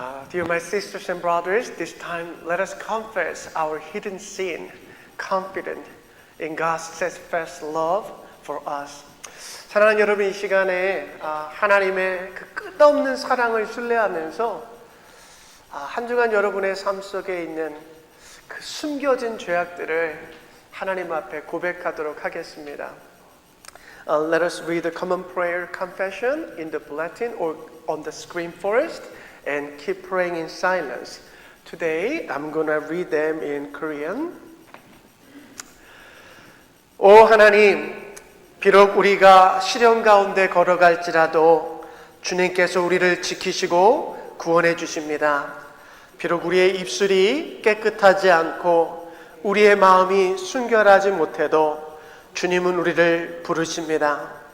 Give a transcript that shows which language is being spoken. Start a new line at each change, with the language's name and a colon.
English: Dear my sisters and brothers, this time let us confess our hidden sin, confident in God's steadfast love for us.
Korean: 사랑하는 여러분, 이 시간에 하나님의 그 끝없는 사랑을 신뢰하면서 한 주간 여러분의 삶 속에 있는 그 숨겨진 죄악들을 하나님 앞에 고백하도록 하겠습니다.
English: Let us read the common prayer confession in the bulletin or on the screen first. And keep praying in silence. Today, I'm going to read them in Korean.
Korean: 오 하나님, 비록 우리가 시련 가운데 걸어갈지라도 주님께서 우리를 지키시고 구원해 주십니다. 비록 우리의 입술이 깨끗하지 않고 우리의 마음이 순결하지 못해도 주님은 우리를 부르십니다.